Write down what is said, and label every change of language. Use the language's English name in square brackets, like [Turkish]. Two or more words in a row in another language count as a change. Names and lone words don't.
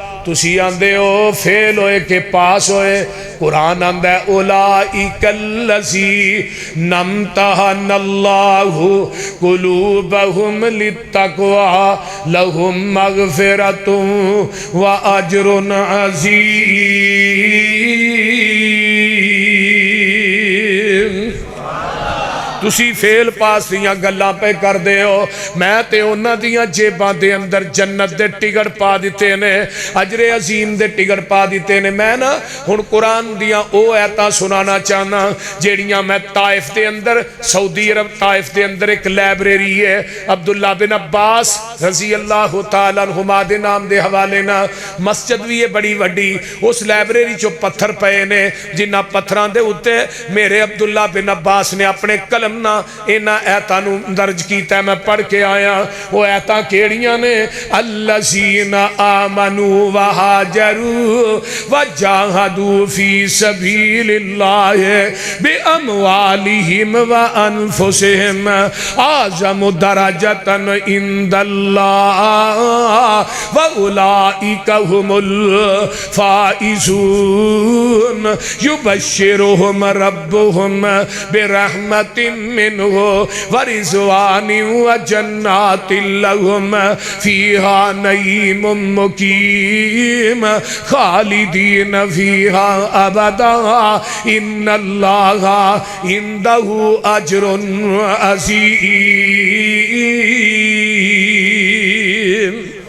[Punjabi] تسی آندے ہو فیل ہوئے کہ پاس ہوئے، قرآن آندہ ہے [Arabic] اولئک الذین امتحن اللہ قلوبہم للتقوی لہم مغفرۃ واجر عظیم۔ [Punjabi] تسی فیل پاس دیاں گلاں پہ کر دے ہو، میں تے انہاں دیاں جیباں دے اندر جنت دے ٹکٹ پا دیتے نے، اجر عظیم دے ٹکٹ پا دیتے نے۔ میں نا ہن قرآن دیاں او ایتاں سنانا چاہنا جیڑیاں میں طائف دے اندر، سعودی عرب طائف دے اندر ایک لائبریری ہے، عبداللہ بن عباس [Arabic] رضی اللہ تعالیٰ عنہما [Punjabi] دے نام دے حوالے نا، مسجد بھی ہے بڑی وڈی، اس لائبریری چو پتھر پئے نے، جنہ پتھران دے ہوتے میرے عبداللہ بن عباس نے اپنے قلم اینا ایتانو درج کیتا ہے، میں پڑھ کے آیا۔ وہ ایتاں کیڑیاں نے؟ [Arabic] الذین آمنوا وہاجروا وجاہدوا فی سبیل اللہ باموالہم وانفسہم اعظم درجۃ عند اللہ واولئک هم الفائزون یبشرہم ربہم برحمت منہ ورضوان وجنات لہم فیہا نعیم مقیم خالدین فیہا ابدا ان اللہ عندہ اجر عظیم۔